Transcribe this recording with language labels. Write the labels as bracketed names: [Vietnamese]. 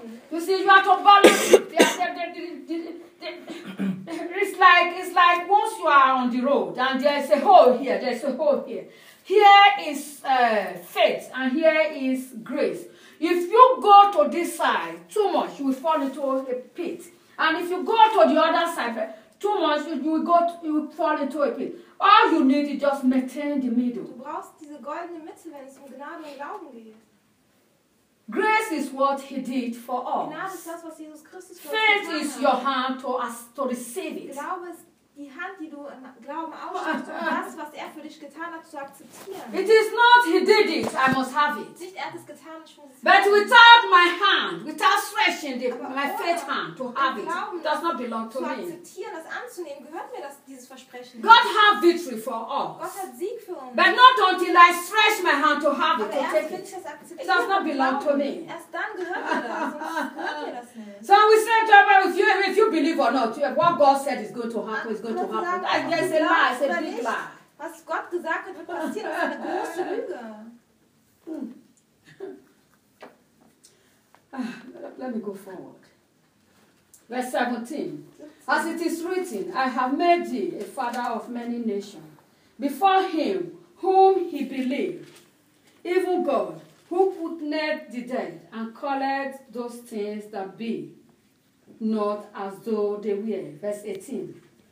[English] You see, you have to balance it. It's like once you are on the road and there's a hole here. Here is faith and here is grace. If you go to this side too much, you will fall into a pit. And if you go to the other side too much, you will fall into a pit. All you need is just maintain the middle. [German] Du brauchst diese goldene Mitte, wenn es um Gnade und Glauben geht. [English] Grace is what he did for us. [German] Gnade ist das, was Jesus Christus für uns getan hat. [English] Faith is your hand to receive it. [German] Glaube ist die Hand, die du im Glauben ausstreckst, um das, was er für dich getan hat, zu akzeptieren. [English] It is not he did it, I must have it. [German] Nicht er hat es getan, ich muss es. [English] But without my hand, without stretching my faith hand to have it, does not belong to me. [German] Zu akzeptieren, das anzunehmen, gehört mir das, dieses Versprechen. [English] God have victory for us. [German] Gott hat Sieg für uns. [English] But not until I stretch my hand to have it, to take it. It does not belong to me. [German] Erst dann gehört mir das, sonst gehört mir das nicht. [English] So we said, if you believe or not, what God said is going to happen, is going to happen. That's a lie, it's a big lie. [German] Was Gott gesagt hat, wird passieren, das ist eine große Lüge. [English] Let me go forward. Verse 17. As it is written, I have made thee a father of many nations. Before him whom he believed, even God, who quickeneth the dead and calleth those things that be not as though they were. Verse 18.